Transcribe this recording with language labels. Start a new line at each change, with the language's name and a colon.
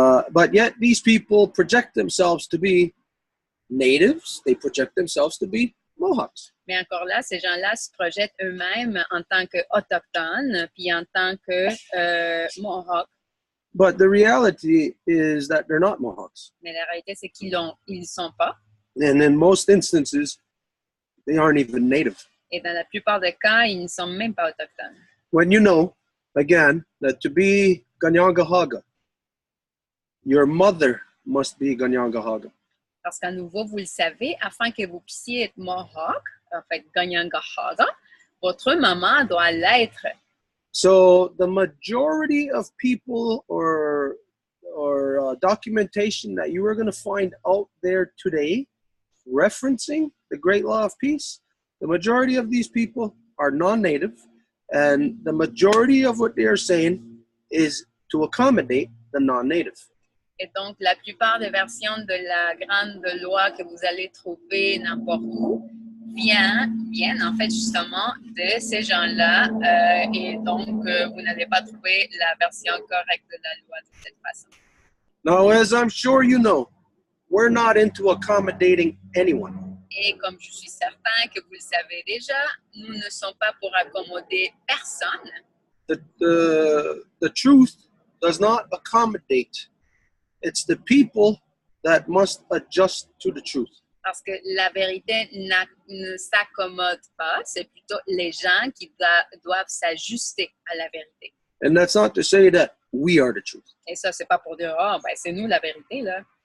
English: But yet these people project themselves to be natives. They project themselves to be Mohawks.
French: Mais encore là, ces gens-là se projettent eux-mêmes en tant qu'autochtones, puis en tant que Mohawks.
English: But the reality is that they're not Mohawks.
French: Mais la réalité, c'est qu'ils ne sont pas.
English: And in most instances, they aren't even native.
French: Et dans la plupart des cas, ils ne sont même pas autochtones.
English: When you know, again, that to be Ganyangahaga, your mother must be Ganyangahaga.
French: Parce qu'à nouveau, vous le savez, afin que vous puissiez être Mohawk, en fait, Ganyangahaga, votre maman doit l'être.
English: So the majority of people or documentation that you are going to find out there today referencing the Great Law of Peace, the majority of these people are non-native, and the majority of what they are saying is to accommodate the non-native.
French: Et donc, la plupart des versions de la grande loi que vous allez trouver n'importe où viennent en fait justement de ces gens-là. Et donc, vous n'allez pas trouver la version correcte de la loi de cette façon.
English: Now, as I'm sure you know, we're not into accommodating anyone.
French: Et comme je suis certain que vous le savez déjà, nous ne sommes pas pour accommoder personne.
English: The truth does not accommodate. It's the people that must adjust to the truth.
French: Parce que la vérité ne s'accommode pas, c'est plutôt les gens qui doivent s'ajuster à la vérité.
English: And that's not to say that we are the truth.
French: Et ça, c'est pas pour dire, oh, ben, c'est nous la vérité, là.